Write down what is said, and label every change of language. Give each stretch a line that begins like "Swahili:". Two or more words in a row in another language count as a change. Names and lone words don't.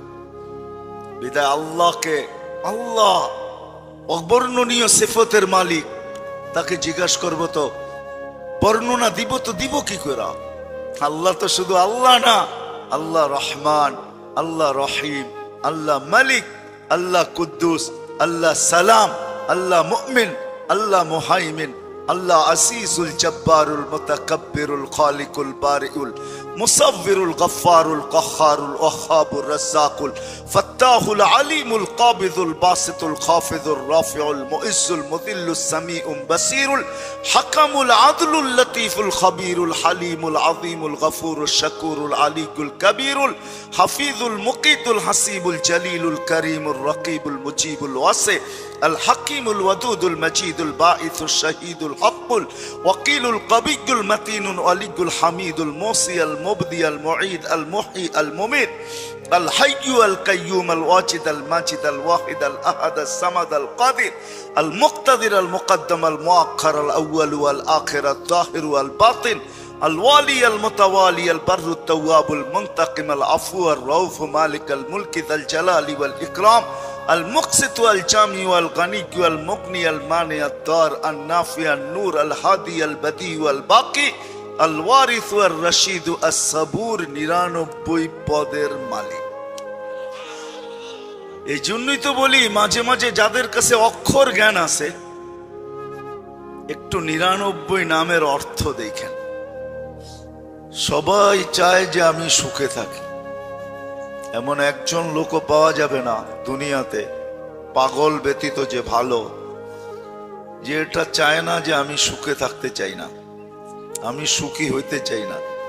Bangla: বিদায় আল্লাহকে, আল্লাহ অবর্ণনীয় সিফতের মালিক, তাকে জিজ্ঞাসা করবো তো বর্ণনা দিব তো দিব কি করে? আল্লাহ তো শুধু আল্লাহ না,
Arabic: الله رحمن، الله رحيم، الله مالك، الله قدوس، الله سلام، الله مؤمن، الله مهيمن، الله العزيز الجبار المتكبر الخالق البارئ المصور الغفار القهار الوهاب الرزاق الفتاح العليم القابض الباسط الخافض الرافع المعز المذل السميع البصير الحكم العدل اللطيف الخبير الحليم العظيم الغفور الشكور العلي الكبير الحفيظ المقيت الحسيب الجليل الكريم الرقيب المجيب الواسع ال حكيم الودود المجيد الباعث الشهيد الحق الوكيل القوي المتين الولي الحميد المحصي المبدئ ال معيد ال محيي ال مميت ال حي ال قيوم ال واجد ال ماجد ال واحد ال أحد ال صمد ال قادر ال مقتدر ال مقدم ال مؤخر ال أول وال آخر ال ظاهر وال باطن الوالي المتوالي البر التواب المنتقم العفو الرؤوف مالك الملك ذا الجلال والإكرام المقسط والجامع والغني والمغني المانع الدار النافع النور الهادي البديع والباقي الوارث والرشيد الصبور 99
Bangla: পদের মালিক। এই জন্যই তো বলি মাঝে মাঝে যাদের কাছে অক্ষর জ্ঞান আছে একটু 99 নামের অর্থ দেখেন। সবাই চায় যে আমি সুখে থাকি, এমন একজন লোকও পাওয়া যাবে না দুনিয়াতে, পাগল ব্যতীত যে ভালো, যে এটা চায় না যে আমি সুখে থাকতে চাই না, আমি সুখী হইতে চাই না।